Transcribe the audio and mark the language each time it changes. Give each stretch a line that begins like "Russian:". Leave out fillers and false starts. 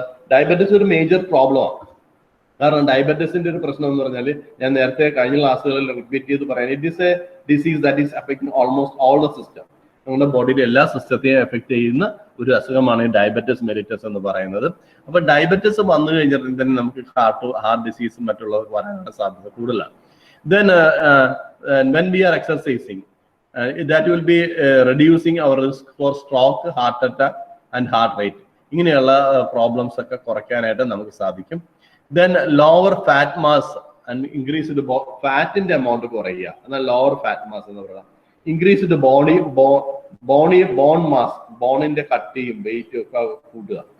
Malayalam: Diabetes ഒരു major പ്രോബ്ലമാണ്. കാരണം ഡയബറ്റിസിന്റെ ഒരു പ്രശ്നം എന്ന് പറഞ്ഞാൽ ഞാൻ നേരത്തെ കഴിഞ്ഞ ക്ലാസ്സുകളിൽ റിപ്പീറ്റ് ചെയ്ത് പറയാൻ,
English: It is a disease that is affecting almost all the system.
Malayalam: നമ്മുടെ ബോഡിയുടെ എല്ലാ സിസ്റ്റത്തെയും എഫക്ട് ചെയ്യുന്ന ഒരു അസുഖമാണ് ഈ ഡയബറ്റിസ് മെലിറ്റസ് എന്ന് പറയുന്നത്. അപ്പൊ ഡയബറ്റിസ് വന്നു കഴിഞ്ഞാൽ തന്നെ നമുക്ക് ഹാർട്ട് ഡിസീസും മറ്റുള്ളവർക്ക് വരാനുള്ള സാധ്യത കൂടുതലാണ്.
English: Then when we are exercising, that will be reducing our risk for stroke, heart attack and heart rate.
Malayalam: ഇങ്ങനെയുള്ള പ്രോബ്ലംസ് ഒക്കെ കുറയ്ക്കാനായിട്ട് നമുക്ക് സാധിക്കും.
English: then lower fat mass
Malayalam: increased ഫാറ്റിന്റെ amount കുറയുക, എന്നാൽ
English: lower fat mass
Malayalam: എന്ന് പറയാം.
English: increased bone mass,
Malayalam: ബോണിന്റെ കട്ടിയും വെയിറ്റും ഒക്കെ കൂട്ടുക.